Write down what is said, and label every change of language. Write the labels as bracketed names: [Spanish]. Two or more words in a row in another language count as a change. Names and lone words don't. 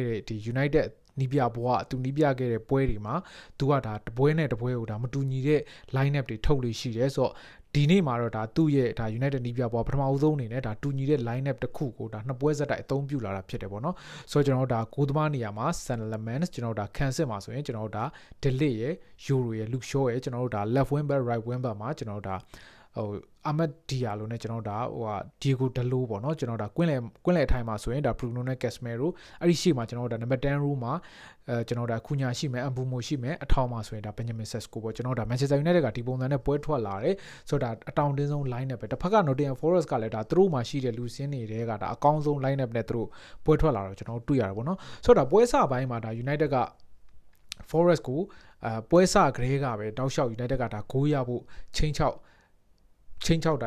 [Burmese] တဲ့ဒီ United နီးပြဘဝသူနီးပြခဲ့တဲ့ပွဲတွေမှာသူကဒါတပွဲနဲ့တပွဲကိုဒါမတူညီတဲ့ [English] line up [Burmese] တွေထုတ်လို့ရှိတယ်ဆိုတော့ဒီနေ့မှာတော့ဒါသူ့ရဲ့ဒါ United နီးပြဘဝပထမဆုံးအနေနဲ့ဒါတူညီတဲ့ [English] line up [Burmese] တစ်ခုကိုဒါနှစ်ပွဲဇက်တိုက်အသုံးပြုလာတာဖြစ်တယ်ပေါ့နော်ဆိုတော့ကျွန်တော်တို့ဒါဂိုးသမားနေရာမှာ Sunderland ကျွန်တော်တို့ဒါခံစစ်မှာဆိုရင်ကျွန်တော်တို့ဒါ Delete ရဲ့ Euro ရဲ့ Luke Shaw ရဲ့ကျွန်တော်တို့ဒါ [English] left wing back right wing back [Burmese] မှာကျွန်တော်တို့ဒါ Ahmed Diallo နဲ့ကျွန်တော်ဒါDiego Dalot ပေါ့နော်ကျွန်တော်ဒါကွင်းလယ်အထိုင်မှာဆိုရင်ဒါ Bruno နဲ့ Casemiro အဲ့ဒီရှေ့မှာကျွန်တော်ဒါ [English] number 10 row [Burmese] မှာကျွန်တော်ဒါခုညာရှိမယ် Mbumo ရှိမယ်အထောင်မှာဆိုရင်ဒါ Benjamin Sesko ပေါ့ကျွန်တော်ဒါ Manchester United ကဒီပုံစံနဲ့ပွဲထွက်လာတယ်ဆိုတော့ဒါအတောင်တင်းဆုံး [English] line up [Burmese] ပဲတစ်ဖက်က Nottingham Forest ကလည်းဒါသူတို့မှာရှိတဲ့လူစင်းတွေကဒါအကောင်းဆုံး [English] line up [Burmese] နဲ့သူတို့ပွဲထွက်လာတော့ကျွန်တော်တွေ့ရတယ်ပေါ့နော်ဆိုတော့ဒါပွဲစပိုင်းမှာဒါ United က Forest ကိုပွဲစကလေးကပဲတောက်လျှောက် United ကဒါဂိုးရဖို့ချင်းချောက်တာ